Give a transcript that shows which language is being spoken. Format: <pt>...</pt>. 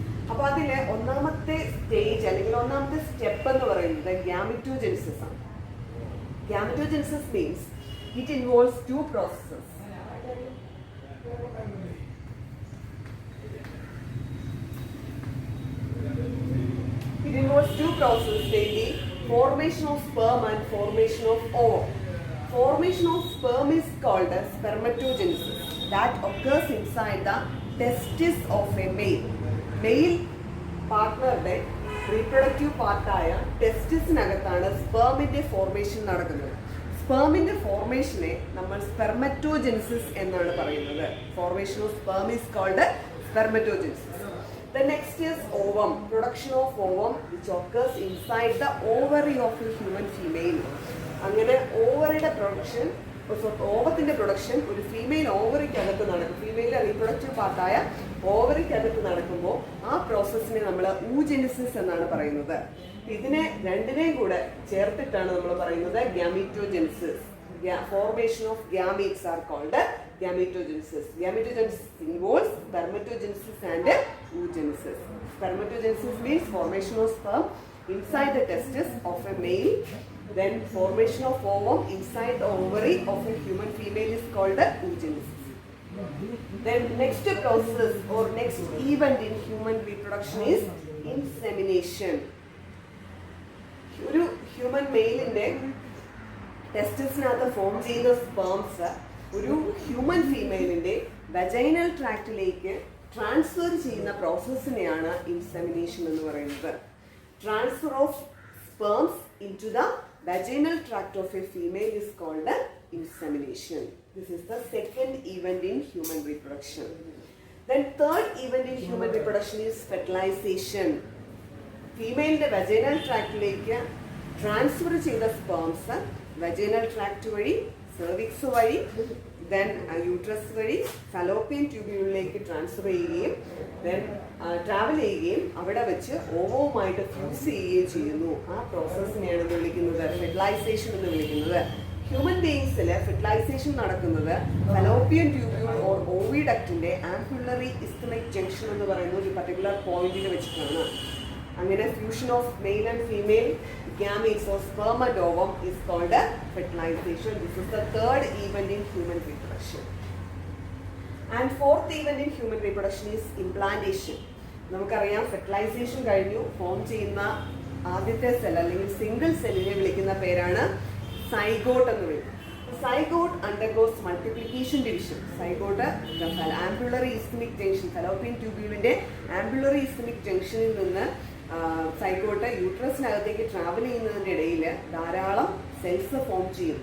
<ml>അപ്പോൾ അതിൽ ഒന്നാമത്തെ സ്റ്റേജ് അല്ലെങ്കിൽ ഒന്നാമത്തെ സ്റ്റെപ്പ് എന്ന് പറയുന്നത് ഗ്യാമിറ്റോജെനിസിസ് ആണ്.</ml> <en>Gametogenesis means it involves two processes. It involves two processes, namely formation of sperm and formation of ovum. Formation of sperm is called as spermatogenesis. That occurs inside the testis of a male. Male partner</en> <ml>reproductive പാർട്ടായ ടെസ്റ്റിസിനകത്താണ് സ്പേമിൻ്റെ formation നടക്കുന്നത്. സ്പേമിൻ്റെ ഫോർമേഷനെ നമ്മൾ സ്പെർമറ്റോജെനിസിസ് എന്നാണ് പറയുന്നത്.</ml> <en>Formation of sperm is called spermatogenesis. The next is ovum, production of ovum which occurs inside the ovary of a human female.</en> <ml>അങ്ങനെ ഓവറിയുടെ production, ഓവത്തിൻ്റെ production ഒരു female ഓവറിക്കകത്ത് നടക്കും. Female reproductive പാർട്ടായ ഓവറിക്കകത്ത് നടക്കുമ്പോൾ ആ പ്രോസസ്സിനെ നമ്മൾ ഊജെനിസിസ് എന്നാണ് പറയുന്നത്. ഇതിനെ രണ്ടിനെയും കൂടെ ചേർത്തിട്ടാണ് നമ്മൾ പറയുന്നത് ഗ്യാമീറ്റോജെനിസിസ്.</ml> <en>Formation of gametes are called gametogenesis. Gametogenesis involves spermatogenesis and oogenesis. Spermatogenesis means formation of sperm inside the testis of a male. Then formation of ovum inside the ovary of a human female is called oogenesis. Then next process or next event in human reproduction is insemination.</en> <ml>ഒരു human മെയിലിൻ്റെ ടെസ്റ്റിസിനകത്ത് form ചെയ്യുന്ന sperms ഒരു human ഫീമെയിലിൻ്റെ vaginal ട്രാക്റ്റിലേക്ക് transfer ചെയ്യുന്ന പ്രോസസ്സിനെയാണ് insemination എന്ന് പറയുന്നത്.</ml> <en>Transfer of sperms into the vaginal tract of a female is called insemination. This is the second event in human reproduction. Then third event in human reproduction is fertilization.</en> <ml>Female vaginal tract like transfer ചെയ്ത sperms vaginal tract വഴി, cervix വഴി, then uterus വഴി Fallopian ട്യൂബ്യൂളിലേക്ക് transfer ചെയ്യുകയും then travel ചെയ്യുകയും അവിടെ വെച്ച് ഓവവുമായിട്ട് fuse ചെയ്യുകയും ചെയ്യുന്നു. ആ പ്രോസസ്സിനെയാണ് വിളിക്കുന്നത് ഫെർട്ടിലൈസേഷൻ എന്ന് വിളിക്കുന്നത്. ഹ്യൂമൻ ബീയിങ്സിൽ ഫെർട്ടിലൈസേഷൻ നടക്കുന്നത് Fallopian tubule or ഓവിഡക്റ്റിന്റെ ആംപുലറി isthmic junction എന്ന് പറയുന്ന ഒരു പർട്ടിക്കുലർ പോയിന്റിൽ വെച്ചിട്ടാണ്.</ml> <en>അങ്ങനെ fusion of male and female gametes or sperm and ovum is called fertilization. This is the third event in human reproduction. And fourth event in human reproduction is implantation.</en> <ml>നമുക്കറിയാം fertilisation കഴിഞ്ഞു form ചെയ്യുന്ന ആദ്യത്തെ cell അല്ലെങ്കിൽ single സെല്ലിനെ വിളിക്കുന്ന പേരാണ് zygote എന്ന് വിളിക്കും.</ml> <en>Zygote undergoes multiplication division.</en> <ml>Zygote ampullary isthmic junction, Fallopian ട്യൂബ്യൂളിന്റെ ampullary isthmic ജംഗ്ഷനിൽ നിന്ന് സൈഗോട്ട് യൂട്രസിനകത്തേക്ക് ട്രാവൽ ചെയ്യുന്നതിൻ്റെ ഇടയിൽ ധാരാളം സെൽസ് ഫോം ചെയ്യും.</ml>